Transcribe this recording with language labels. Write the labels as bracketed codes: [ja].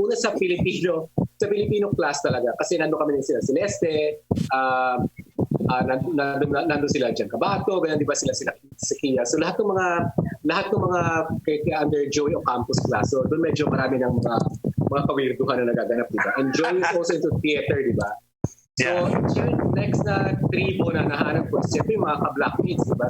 [tl] Una sa Filipino class talaga. Kasi nandun kami sila Celeste, nandun sila Jan Cabato, ganyan, di ba sila Kia. So, lahat ng mga under Joey o campus class. So, doon medyo marami ng mga kawirduhan na nagaganap, di ba? [en] And Joey is also into theater, di ba? [tl] So, next na tribo na nahanap ko, siyempre yung mga ka-blackmates, diba?